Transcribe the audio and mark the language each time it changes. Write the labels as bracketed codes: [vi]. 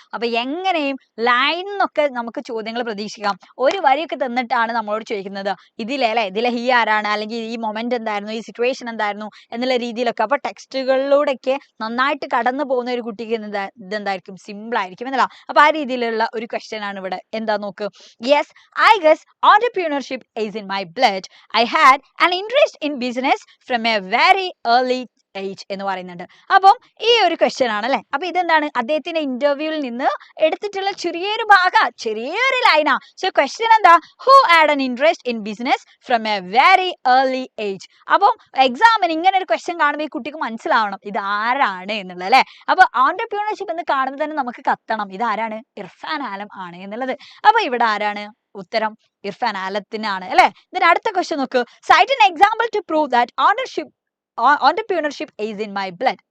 [ml] അപ്പൊ എങ്ങനെയും ലൈൻ എന്നൊക്കെ നമുക്ക് ചോദ്യങ്ങൾ പ്രതീക്ഷിക്കാം. ഒരു വരിയൊക്കെ തന്നിട്ടാണ് നമ്മളോട് ചോദിക്കുന്നത്, ഇതിലെ ഹി ആരാണ്, അല്ലെങ്കിൽ ഈ മൊമെന്റ് എന്തായിരുന്നു, ഈ സിറ്റുവേഷൻ എന്തായിരുന്നു എന്നുള്ള രീതിയിലൊക്കെ. അപ്പൊ ടെക്സ്റ്റുകളിലൂടെയൊക്കെ നന്നായിട്ട് കടന്നു പോകുന്ന ഒരു കുട്ടിക്ക് ഇതെന്തായിരിക്കും, സിമ്പിൾ ആയിരിക്കും എന്നല്ല. അപ്പൊ ആ രീതിയിലുള്ള ഒരു ക്വസ്റ്റ്യൻ ആണ് ഇവിടെ. എന്താ നോക്ക്. [en] Yes, I guess entrepreneurship is in my blood. I had an interest in business from a very early age [ml] എന്ന് പറയുന്നുണ്ട്. അപ്പം ഈ ഒരു ക്വസ്റ്റ്യൻ ആണ് അല്ലെ. അപ്പൊ ഇതെന്താണ്, അദ്ദേഹത്തിന്റെ ഇന്റർവ്യൂവിൽ നിന്ന് എടുത്തിട്ടുള്ള ചെറിയൊരു ചെറിയൊരു ലൈനാ. [en] So question എന്താ, who had an interest in business from a very early age. [ml] അപ്പം എക്സാമിന് ഇങ്ങനെ ഒരു ക്വസ്റ്റ്യൻ കാണുമ്പോൾ ഈ കുട്ടിക്ക് മനസ്സിലാവണം ഇത് ആരാണ് എന്നുള്ളത് അല്ലെ. അപ്പൊ ഓൺടർപ്രീനർഷിപ്പ് എന്ന് കാണുമ്പോൾ തന്നെ നമുക്ക് കത്തണം ഇത് ആരാണ്, ഇർഫാൻ ആലം ആണ് എന്നുള്ളത്. അപ്പൊ ഇവിടെ ആരാണ് ഉത്തരം, ഇർഫാൻ ആലത്തിനാണ് അല്ലെ. ഇതിന് അടുത്ത ക്വസ്റ്റ്യൻ നോക്ക്. [en] Cite an example to prove that entrepreneurship is in my blood.